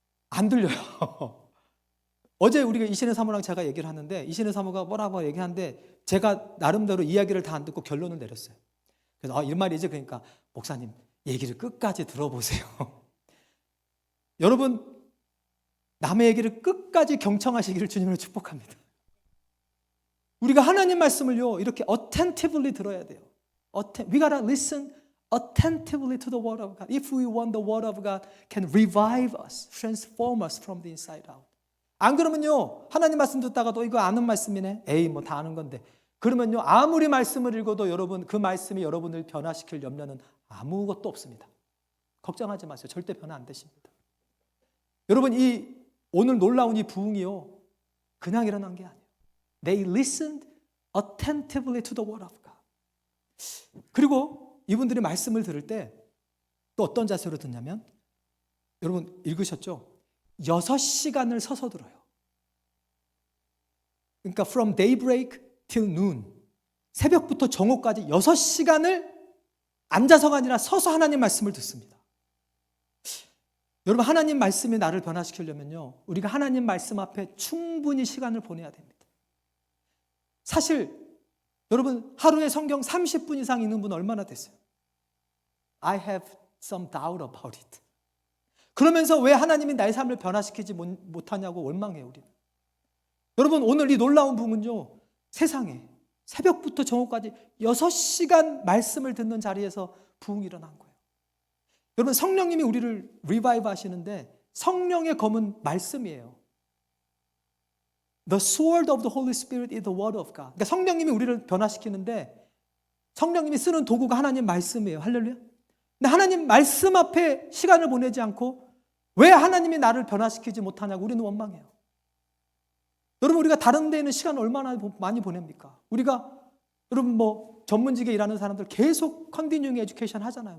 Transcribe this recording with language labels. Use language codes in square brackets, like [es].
[ko] 안 들려요. 어제 우리가 이신의 사모랑 제가 얘기를 하는데 이신의 사모가 뭐라고 얘기하는데 제가 나름대로 이야기를 다 안 듣고 결론을 내렸어요. 그래서 이 말이지, 그러니까 목사님 얘기를 끝까지 들어보세요. 여러분 남의 얘기를 끝까지 경청하시기를 주님으로 축복합니다. 우리가 하나님 말씀을요 이렇게 attentively 들어야 돼요. [en] We gotta listen attentively to the word of God. If we want the word of God can revive us, transform us from the inside out. [ko] 안 그러면요 하나님 말씀 듣다가도 이거 아는 말씀이네, 에이 뭐 다 아는 건데, 그러면요 아무리 말씀을 읽어도 여러분 그 말씀이 여러분을 변화시킬 염려는 아무것도 없습니다. 걱정하지 마세요. 절대 변화 안 되십니다. 여러분 이 오늘 놀라운 이 부흥이요 그냥 일어난 게 아니에요. [en] They listened attentively to the word of God. [ko] 그리고 이분들이 말씀을 들을 때 또 어떤 자세로 듣냐면, 여러분 읽으셨죠? 6시간을 서서 들어요. 그러니까 [en] from daybreak till noon, [ko] 새벽부터 정오까지 6시간을 앉아서가 아니라 서서 하나님 말씀을 듣습니다. 여러분 하나님 말씀이 나를 변화시키려면요 우리가 하나님 말씀 앞에 충분히 시간을 보내야 됩니다. 사실 여러분 하루에 성경 30분 이상 읽는 분 얼마나 됐어요? [en] I have some doubt about it. [ko] 그러면서 왜 하나님이 나의 삶을 변화시키지 못하냐고 원망해요 우리는. 여러분 오늘 이 놀라운 부흥은요 세상에 새벽부터 정오까지 6시간 말씀을 듣는 자리에서 부흥이 일어난 거예요. 여러분 성령님이 우리를 리바이브 하시는데 성령의 검은 말씀이에요. [en] The sword of the Holy Spirit is the word of God. [ko] 그러니까 성령님이 우리를 변화시키는데 성령님이 쓰는 도구가 하나님 말씀이에요. 할렐루야. 근데 하나님 말씀 앞에 시간을 보내지 않고 왜 하나님이 나를 변화시키지 못하냐고 우리는 원망해요. 여러분, 우리가 다른 데에는 시간을 얼마나 많이 보냅니까? 우리가 여러분 뭐 전문직에 일하는 사람들 계속 컨티뉴잉 에듀케이션 하잖아요.